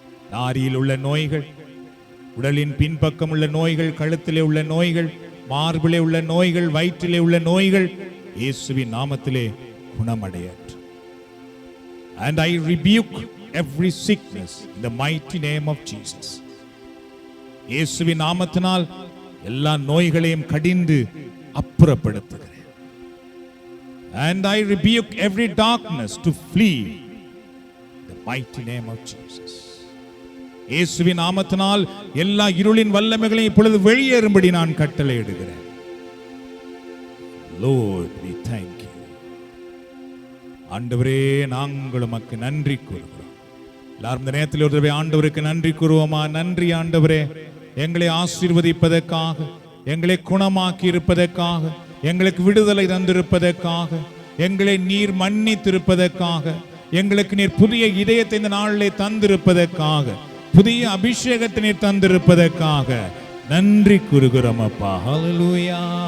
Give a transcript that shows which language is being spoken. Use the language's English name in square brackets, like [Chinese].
[Tamil] நாரியில் உள்ள நோய்கள், உடலின் பின்பக்கம் உள்ள நோய்கள், கழுத்திலே உள்ள நோய்கள், மார்பிலே உள்ள நோய்கள், வயிற்றிலே உள்ள நோய்கள் இயேசுவின் நாமத்திலே குணமடையட்டும். [English] And I rebuke every sickness in the mighty name of Jesus. [Tamil] இயேசுவின் நாமத்தினால் எல்லா நோய்களையும் கடிந்து அப்புறப்படுத்துகிறேன். [English] And I rebuke every darkness to flee in the mighty name of Jesus. [Tamil] இயேசுவின் நாமத்தினால் எல்லா இருளின் வல்லமைகளையும் இப்பொழுது வெளியேறும்படி நான் கட்டளையிடுகிறேன். [English] Lord, we thank you. [Tamil] ஆண்டவரே, நாங்கள் உமக்கு நன்றி கூறுகிறோம். எல்லாரும் இந்த நேரத்தில் ஒரு தடவை ஆண்டவருக்கு நன்றி கூறுவோமா? நன்றி ஆண்டவரே, எங்களை ஆசீர்வதிப்பதற்காக, எங்களை குணமாக்கி இருப்பதற்காக, எங்களுக்கு விடுதலை தந்திருப்பதற்காக, எங்களை நீர் மன்னித்திருப்பதற்காக, எங்களுக்கு நீர் புதிய இதயத்தை இந்த நாளிலே தந்திருப்பதற்காக, புதிய அபிஷேகத்தை நீர் தந்திருப்பதற்காக நன்றி கூறுகிறோம் அப்பா. ஹல்லேலூயா.